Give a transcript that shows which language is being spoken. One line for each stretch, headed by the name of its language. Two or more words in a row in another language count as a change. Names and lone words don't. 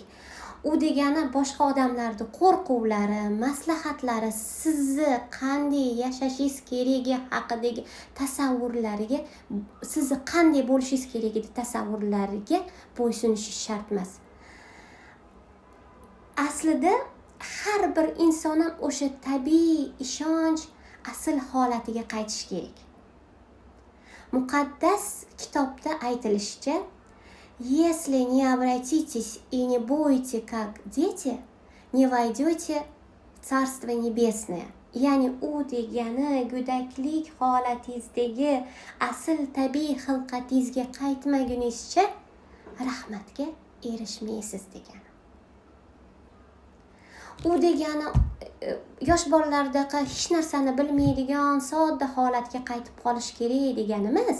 Uzbek: U degani boshqa odamlarning qo'rquvlari, maslahatlari, sizni qanday yashashingiz keragi haqidagi tasavvurlariga, sizni qanday bo'lishingiz keragidagi tasavvurlariga bo'ysunishi shart emas. Aslida har bir inson ham o'sha tabiiy ishonch asl holatiga qaytish kerak. Muqaddas kitobda aytilishicha,
Russian: если не обратитесь и не будете как дети, не войдете в Царство Небесное.
Uzbek: Ya'ni u degani go'daklik holatingizdagi asl tabiiy xilqatingizga qaytmagunizcha rahmatga erishmaysiz degani. U degani yosh bolalardaqa hech narsani bilmaydigan sodda holatga qaytib qolish kerak deganimiz.